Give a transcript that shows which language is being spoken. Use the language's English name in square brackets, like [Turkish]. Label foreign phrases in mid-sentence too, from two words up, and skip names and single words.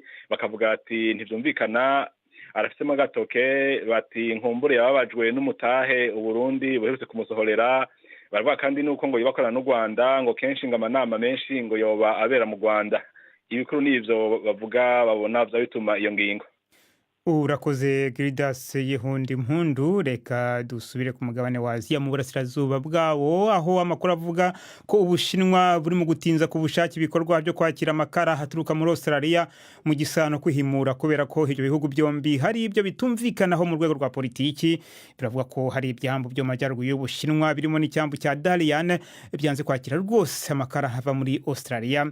[Rundi] Bakavuga ati ntivyumvikana arafisemo agatoke bati nkumbure yababajwe n'umutahe u Burundi buherutse kumusohorera. Baravuga kandi nuko ngo yibakorana n'u Rwanda ngo kenshi ngo amanama menshi ngo yoba abera mu Rwanda. Ibikuru n'ivyo bavuga babona bituma iyo ngingo. Urakoze Gildas Yehundimpundu. Reka dusubire ku mugabane wa Aziya mu burasirazuba bwawo aho amakuru avuga ko Ubushinwa buri mu gutinza ku bushake ibikorwa byo kwakira amakara haturuka muri Australia mu gisano kwihimura kubera ko ibyo bihugu byombi hari ibyo bitumvikanaho mu rwego rwa politiki. Biravuga ko hari ibyambu byo majyaruguru y'Ubushinwa birimo n'icyambu cya Dalian byanze kwakira rwose amakara hava muri Australia.